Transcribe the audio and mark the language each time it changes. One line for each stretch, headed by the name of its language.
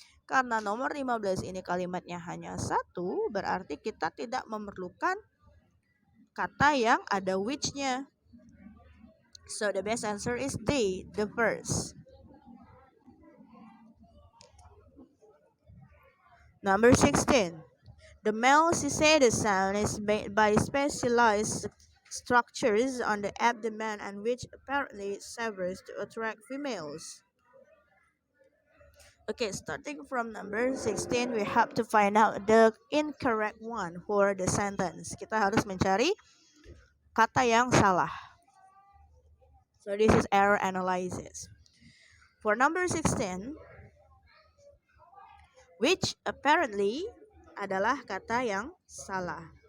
Indonesian: Karena nomor 15 ini kalimatnya hanya satu, berarti kita tidak memerlukan kata yang ada which-nya.
English: So the best answer is D, the first. Number 16. The male cicada sound is made by specialized structures on the abdomen and which apparently serves to attract females. Okay, starting from number 16, we have to find out the incorrect one for the sentence.
Indonesian: Kita harus mencari kata yang salah.
English: So this is error analysis. For number 16, which apparently
Indonesian: adalah kata yang salah.